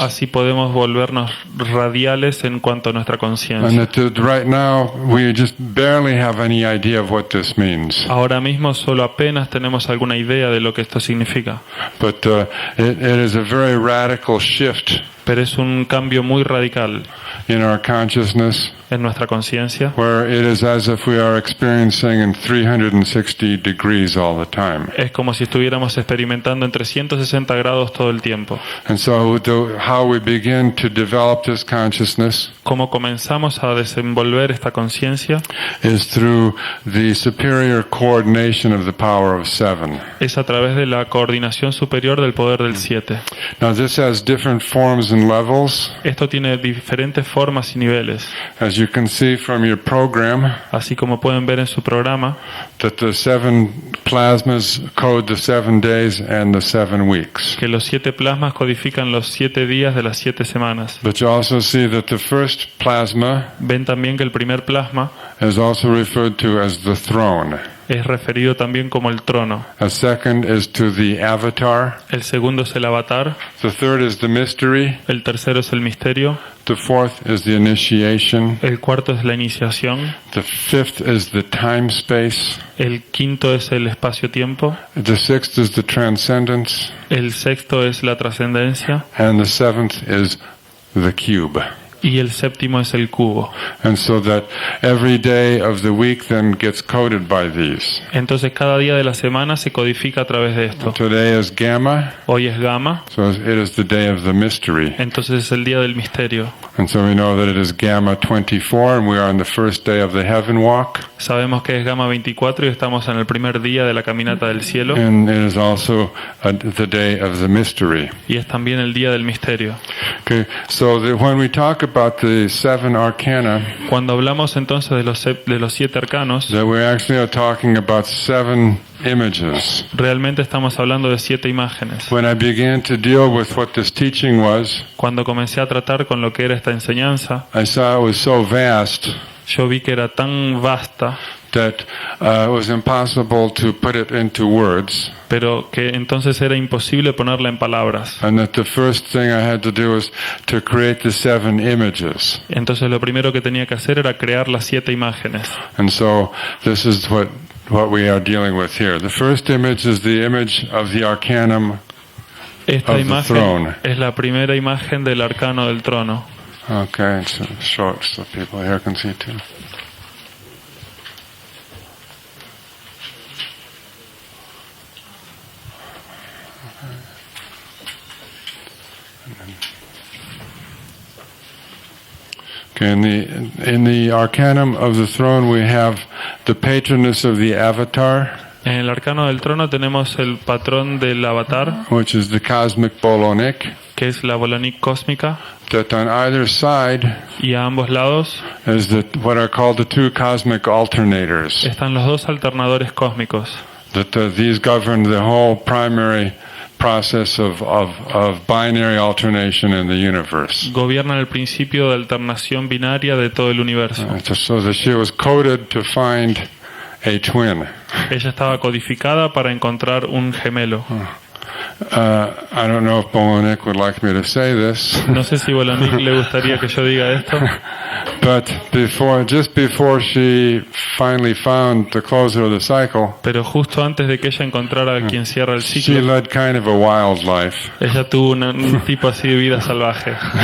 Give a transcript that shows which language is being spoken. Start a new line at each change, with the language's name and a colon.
Spanish: así podemos volvernos radiales en cuanto a nuestra
English: And
Spanish: conciencia.
English: that right now we just barely have any idea of what this means.
Spanish: Ahora mismo solo apenas tenemos alguna idea de lo que esto significa,
English: But it is a very radical shift
Spanish: pero es un cambio muy radical
English: in our consciousness,
Spanish: en nuestra conciencia,
English: where it is as if we are experiencing in 360 degrees all the time.
Spanish: es como si estuviéramos experimentando en 360 grados todo el tiempo.
English: And so how we begin to develop this consciousness
Spanish: Cómo comenzamos a desenvolver esta conciencia
English: is through the superior coordination of the power of 7.
Spanish: es a través de la coordinación superior del poder del 7.
English: Now this has different forms and levels.
Spanish: Esto tiene diferentes formas y niveles.
English: As you can see from your program,
Spanish: Así como pueden ver en su programa,
English: that the 7 plasmas code the 7 days and the 7 weeks.
Spanish: que los 7 plasmas codifican los 7 días de las 7 semanas.
English: But you also see that the first plasma
Spanish: Ven también que el primer plasma
English: is also referred to as the throne.
Spanish: es referido también como el trono.
English: A second is to the avatar.
Spanish: El segundo es el avatar.
English: The third is the mystery.
Spanish: El tercero es el misterio.
English: The fourth is the initiation.
Spanish: El cuarto es la iniciación.
English: The fifth is the time space.
Spanish: El quinto es el espacio-tiempo.
English: The sixth is the transcendence.
Spanish: El sexto es la trascendencia.
English: And the seventh is the cube.
Spanish: Y el séptimo es el cubo.
English: And so that every day of the week then gets coded by these.
Spanish: Entonces cada día de la semana se codifica a través de esto.
English: Today is gamma,
Spanish: Hoy es gamma,
English: so it is the day of the mystery.
Spanish: entonces es el día del misterio.
English: And so we know that it is gamma 24, and we are on the first day of the heaven walk.
Spanish: Sabemos que es gamma 24 y estamos en el primer día de la caminata del cielo.
English: And it is also the day of the mystery.
Spanish: Y es también el día del misterio.
English: Okay, so when we talk about the 7 arcana,
Spanish: Cuando hablamos entonces de los 7 arcanos,
English: that we actually are talking about 7 images.
Spanish: realmente estamos hablando de 7 imágenes.
English: When I began to deal with what this teaching was,
Spanish: Cuando comencé a tratar con lo que era esta enseñanza,
English: I saw it was so vast
Spanish: yo vi que era tan vasta
English: that it was impossible to put it into words,
Spanish: pero que entonces era imposible ponerla en palabras.
English: and that the first thing I had to do was to create the 7 images.
Spanish: Entonces lo primero que tenía que hacer era crear las 7 imágenes.
English: And so this is what we are dealing with here. The first image is the image of the arcanum
Spanish: Esta
English: of the
Spanish: imagen
English: throne.
Spanish: es la primera imagen del arcano del trono.
English: Okay, it's short so people here can see too. Okay, in the arcanum of the throne we have the patroness of the avatar,
Spanish: En el arcano del trono tenemos el patrón del avatar,
English: which is the cosmic Bolonic,
Spanish: que es la Bolonic cósmica,
English: that on either side
Spanish: y a ambos lados
English: is what are called the 2 cosmic alternators,
Spanish: están los 2 alternadores cósmicos,
English: that these govern the whole primary process of binary alternation in the universe.
Spanish: gobiernan el principio de alternación binaria de todo el universo.
English: So that she was coded to find a twin.
Spanish: Ella estaba codificada para encontrar un gemelo.
English: I don't know if Bolonic would like me to say this,
Spanish: No sé si Bolonic le gustaría que yo diga esto,
English: but just before she finally found the closer of the cycle,
Spanish: pero justo antes de que ella encontrara a quien cierra el
English: she
Spanish: ciclo,
English: led kind of a wild life.
Spanish: ella tuvo un tipo así de vida salvaje.